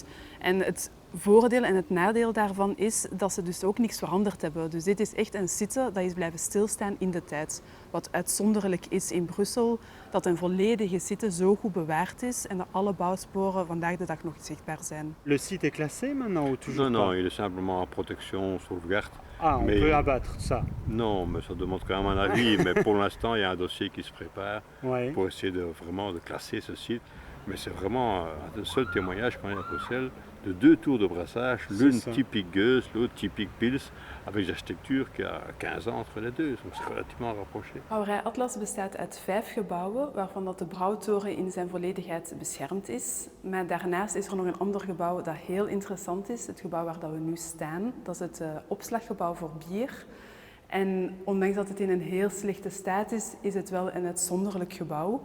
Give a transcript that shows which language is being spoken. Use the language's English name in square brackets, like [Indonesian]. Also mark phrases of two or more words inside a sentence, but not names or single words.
[Dutch] En het voordeel en het nadeel daarvan is dat ze dus ook niks veranderd hebben. Dus dit is echt een site dat is blijven stilstaan in de tijd. Wat uitzonderlijk is in Brussel, dat een volledige site zo goed bewaard is en dat alle bouwsporen vandaag de dag nog zichtbaar zijn. [French] Le site est classé maintenant ou toujours Non, pas? il est simplement en protection, sauvegarde. Ah, on Mais- peut abattre ça. Non, mais ça demande quand même un avis. Mais pour l'instant, il y a un dossier qui se prépare Ouais. pour essayer vraiment de classer ce site. Mais c'est vraiment le seul témoignage qu'on a à Bruxelles de 2 tours de brassage, l'une ça. typique Gueuse, l'autre typique Pils, avec une architecture qui a 15 ans entre les deux, donc c'est relativement rapproché. [Dutch] Brouwerij Atlas bestaat uit 5 gebouwen, waarvan dat de brouwtoren in zijn volledigheid beschermd is. Maar daarnaast is er nog een ander gebouw dat heel interessant is, het gebouw waar dat we nu staan. Dat is het opslaggebouw voor bier. En ondanks dat het in een heel slechte staat is, is het wel een uitzonderlijk gebouw.